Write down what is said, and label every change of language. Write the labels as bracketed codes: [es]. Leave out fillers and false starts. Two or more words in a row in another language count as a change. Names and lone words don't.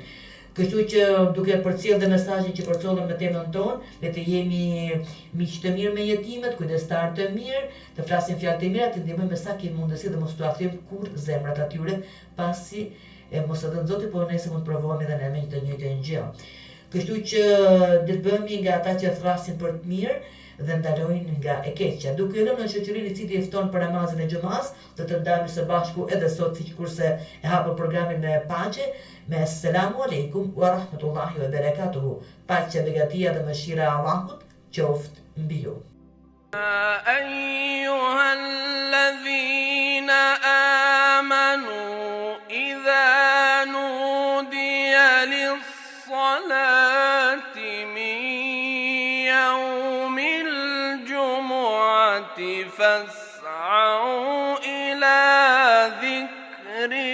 [sq] Kështu që duke përcjellë dhe mesazhin që përcollëm në temën tonë, le të jemi miq të mirë me jetimet, kujdestar të mirë, të flasim fjalë të mira, të ndihmojmë me sa kemi mundësi dhe mos t'u aftojmë kurrë zemrat atyre, pasi mos e dën Zoti, por nëse mund të provohemi edhe ne me të njëjtën gjë. Kështu që le të bëhemi nga ata që thrasin për të mirë dhe ndalojnë nga e keqja. Duke lënë në shoqërinë i cili fton për namazin e xumas, do të ndajmë së bashku edhe sot sikurse e hapë programin me paqe, me [ar] السلام عليكم ورحمة الله وبركاته. [sq] Paqja, begatia dhe mëshira e Allahut qoftë mbi ju. [ar] أيها الذين آمنوا إذا نودي للصلاة من يوم الجمعة فاسعوا إلى ذكر